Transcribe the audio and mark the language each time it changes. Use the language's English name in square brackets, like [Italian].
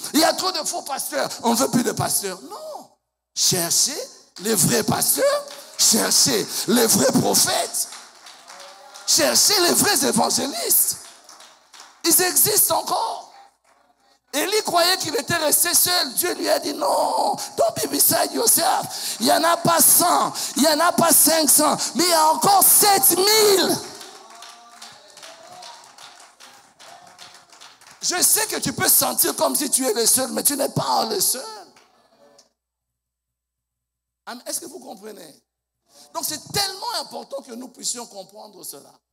[French] Il y a trop de faux pasteurs, on ne veut plus de pasteurs. Non. Cherchez les vrais pasteurs, cherchez les vrais prophètes, cherchez les vrais évangélistes. Ils existent encore. Élie croyait qu'il était resté seul. Dieu lui a dit non, [English] don't be beside yourself. [French] Il n'y en a pas 100, il n'y en a pas 500, mais il y a encore 7000. Je sais que tu peux sentir comme si tu es le seul, mais tu n'es pas le seul. Est-ce que vous comprenez? Donc c'est tellement important que nous puissions comprendre cela.